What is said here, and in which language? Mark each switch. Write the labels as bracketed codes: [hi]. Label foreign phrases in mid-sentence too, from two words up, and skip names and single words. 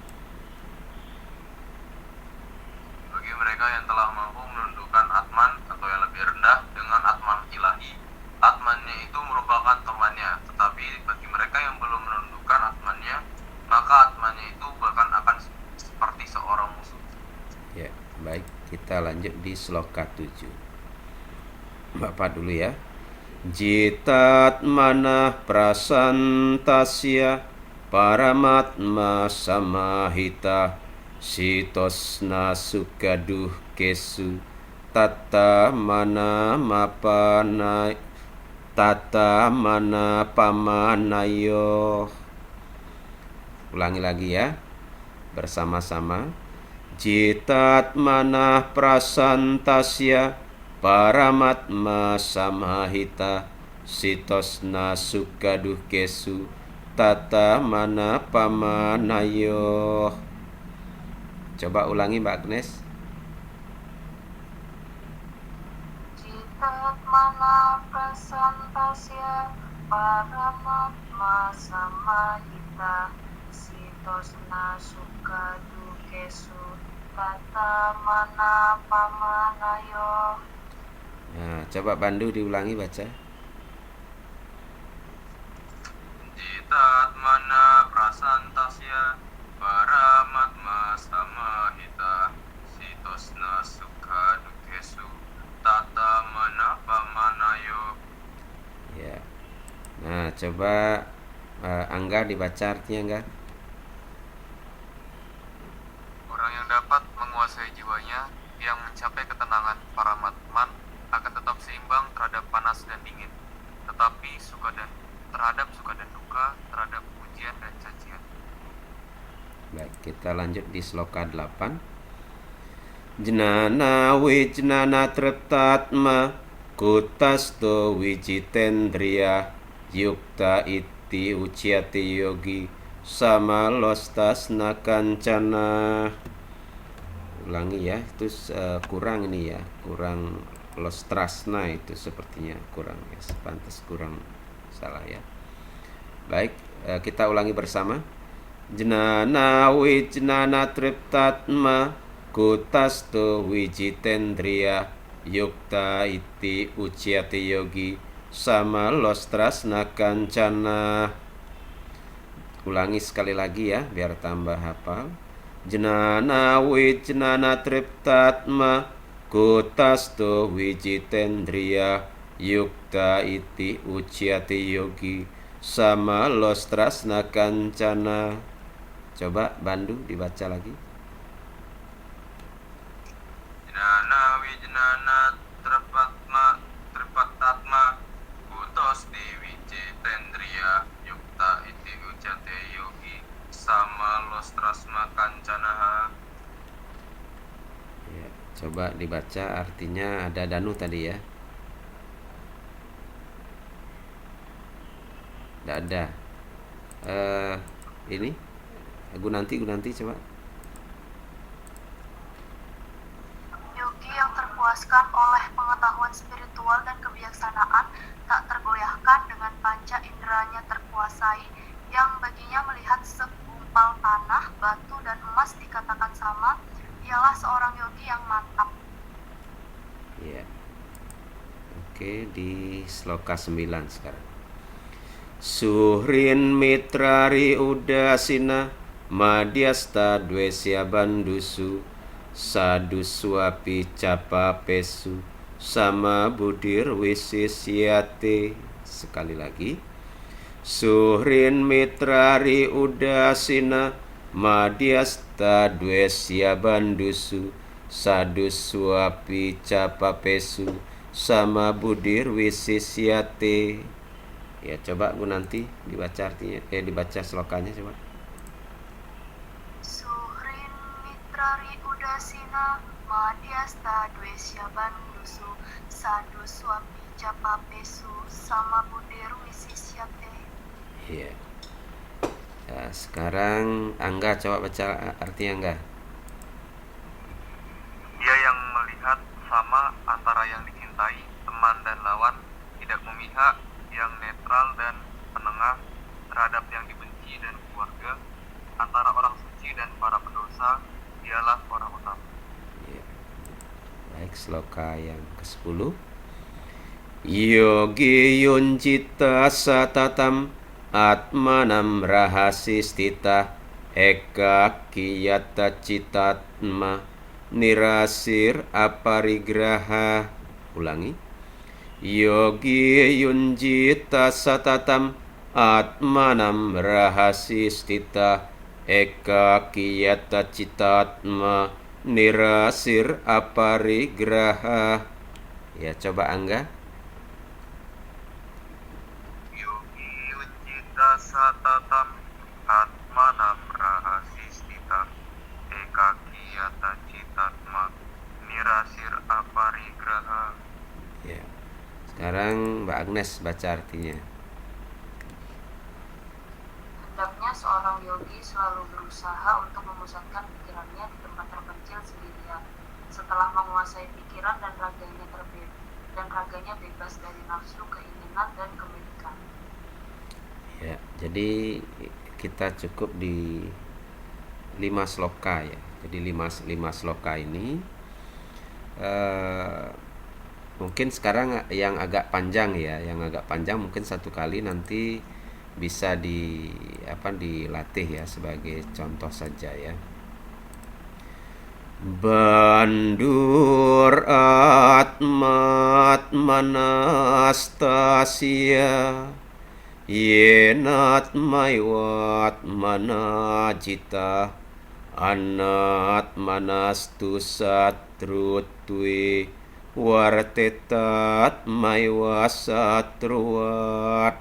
[id] Bagi mereka yang telah mampu menundukkan atman atau yang lebih rendah dengan atman ilahi, atmannya itu merupakan temannya. Tetapi bagi mereka yang belum menundukkan atmannya, maka atmannya itu bahkan akan seperti seorang musuh. Ya, baik, kita lanjut di sloka 7. Bapak dulu ya. [sa] Jitat manah prasantasya paramatma samahita sitosna sukaduh kesu tata mana mapana tata mana pamanayo. [id] Ulangi lagi ya bersama-sama. [sa] Jitat manah prasantasya paramatma samahita sitosna sukaduh kesu tata mana pamanayo. [id] Coba ulangi Mbak Agnes. [sa] Jitat mana prasantasya paramatma samahita sitosna sukadu kesu tata mana pamanayo. [id] Nah, coba Bandu diulangi baca. [sa] Jitat mana prasantasya paramatma samahita sitosna sukha dukesu tata mana pamanayo. [id] Ya. Nah, coba Angga dibaca artinya enggak? Orang yang dapat menguasai jiwanya, yang mencapai ketenangan paramatman, akan tetap seimbang terhadap panas dan dingin, tetapi terhadap suka dan duka, terhadap pujian dan cacian. Baik, kita lanjut di sloka 8. [sa] Jnana wijnana treptatma kutasto wijitendriya yukta iti uciati yogi samalostasna kancana. [id] Ulangi ya, itu kurang ini ya, kurang lostrasna itu sepertinya kurang ya, pantas kurang salah ya. Baik, kita ulangi bersama. [sa] Jnana wijnana triptatma kutasto wijitendriya yukta iti uciati yogi samalostasna kancana. [id] Ulangi sekali lagi ya biar tambah hafal. [sa] Jnana wijnana triptatma kutasto wijitendriya yukta iti uciati yogi samalostasna kancana. [id] Coba Bandu dibaca lagi. [sa] Jnana wijnana tripattatma kutos diwijitendriya yukta iti ucate yogi samalostasna kancanaha. [id] Ya, coba dibaca artinya ada Danu tadi ya. Tidak ada. Ini Gunanti coba. Yogi yang terpuaskan oleh pengetahuan spiritual dan kebijaksanaan, tak tergoyahkan dengan panca inderanya terkuasai, yang baginya melihat segumpal tanah, batu, dan emas dikatakan sama, ialah seorang yogi yang mantap. Ya. Oke, di sloka 9 sekarang. [sa] Suhrin mitrari udasina madyasta dwesya bandusu saduswapi capa pesu sama budir wisisyate. [id] Sekali lagi. [sa] Suhrin mitrari udasina madyasta dwesya bandusu saduswapi capa pesu sama budir wisisyate. [id] Ya, coba Bu nanti dibaca artinya, dibaca slokanya coba. [sa] Suhrin mitrari udasina madhyasta dwesya bandusu sadu swami japa pesu sama buderu isisyate. [id] Iya. Nah, sekarang Angga coba baca artinya Angga. Dia yang melihat sama antara yang dicintai, teman dan lawan, tidak memihak, yang netral dan penengah terhadap yang dibenci dan keluarga, antara orang suci dan para pendosa, dialah orang utama. Ya. Baik, sloka yang ke-10. [sa] Yogi yuncita satatam atmanam rahasistita eka kiyata citatma nirasir aparigraha. [id] Ulangi. [sa] Yogi yunjita satatam atmanam rahasistita eka kiyata citatma nirasir aparigraha. [id] Ya, coba Angga. [sa] Yogi uncita satatam atmanam rahasistita eka kiyata citatma nirasir aparigraha. [id] Ya. Sekarang Mbak Agnes baca artinya. Hendaknya seorang yogi selalu berusaha untuk memusatkan pikirannya di tempat terpencil sendirian. Setelah menguasai pikiran dan raganya bebas dari nafsu, keinginan, dan kemilikan. Ya, jadi kita cukup di 5 sloka ya. Jadi 5 sloka ini mungkin sekarang yang agak panjang ya, mungkin satu kali nanti bisa dilatih ya sebagai contoh saja ya. [sa] Bandur atmat manastasya yenat maywat manajita anat manastu satrutwi wartetat maywasatruat.